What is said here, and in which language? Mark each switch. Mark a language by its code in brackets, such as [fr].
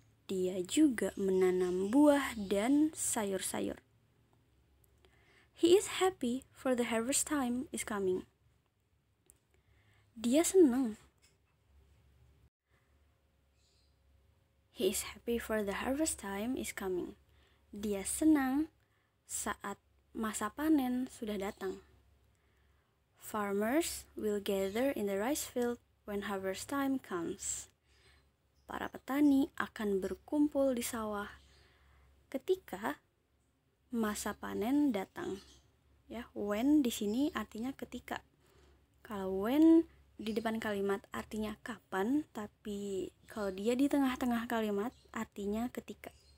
[id] Dia juga menanam buah dan sayur-sayur. [en] He is happy for the harvest time is coming. [id] Dia senang. [en] He is happy for the harvest time is coming. [id] Dia senang saat masa panen sudah datang. [en] Farmers will gather in the rice field when harvest time comes. [id] Para petani akan berkumpul di sawah ketika masa panen datang. Ya, when di sini artinya ketika. Kalau when di depan kalimat artinya kapan, tapi kalau dia di tengah-tengah kalimat artinya ketika.